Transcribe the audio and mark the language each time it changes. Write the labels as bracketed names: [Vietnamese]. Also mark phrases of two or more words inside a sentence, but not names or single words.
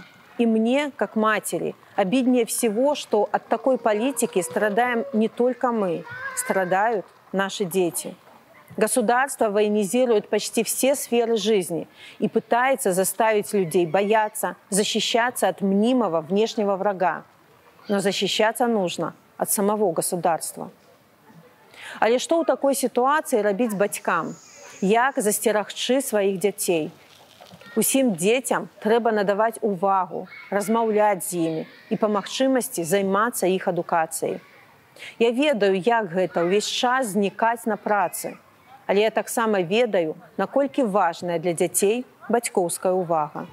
[Russian] И мне, как матери, обиднее всего, что от такой политики страдаем не только мы, страдают наши дети. Государство военизирует почти все сферы жизни и пытается заставить людей бояться, защищаться от мнимого внешнего врага. Но защищаться нужно от самого государства. [Belarusian] Але што ў такой сітуацыі рабіць бацькам? Як засцерагчы сваіх дзяцей? Усім дзецям трэба надаваць увагу, размаўляць з імі і па магчымасці займацца іх адукацыяй. Я ведаю, як гэта ўвесь час знікаць на працы, але я таксама ведаю, наколькі важная для дзяцей бацькоўская увага.